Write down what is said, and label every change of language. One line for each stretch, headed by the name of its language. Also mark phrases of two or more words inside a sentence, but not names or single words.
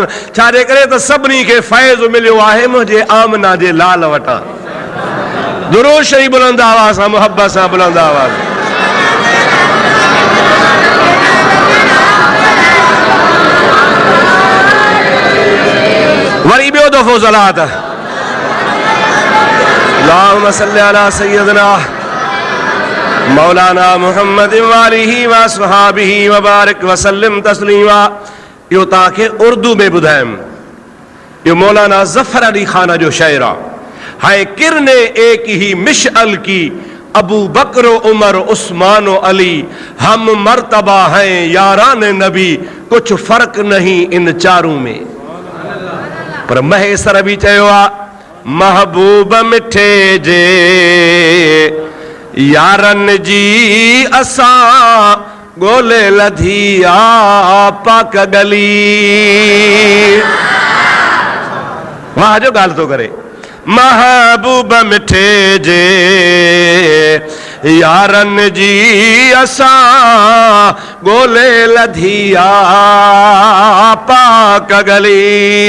Sindhi: छाजे करे त सभिनी खे फैज़ मिलियो आहे मुंहिंजे आमना जे लाल वटां। दुरूद शरीफ़ बुलंद आवाज़ सां, मुहब्बत सां बुलंद आवाज़। वरी ॿियो दफ़ो ज़लात,
Arabic: اللهم صل على سيدنا مولانا محمد وآله وأصحابه وبارك وسلم تسليما.
Sindhi: इहो तव्हांखे उर्दू में ॿुधायमि, इहो मौलाना ज़फ़र अली खान जो शेर आहे।
Urdu: ہیں کرنیں ایک ہی مشعل کی، ابو بکر عمر عثمان علی. ہم مرتبہ ہیں یاران نبی، کچھ فرق نہیں ان چاروں میں.
Sindhi: पर महेसर बि चयो आहे महबूब मिठे जे यारन जी असां ॻोल्हे लधी आ पाक गली। वाह जो ॻाल्हि थो करे, महबूब मिठे जे यारन जी असां ॻोल्हे लधी आ पाक गली।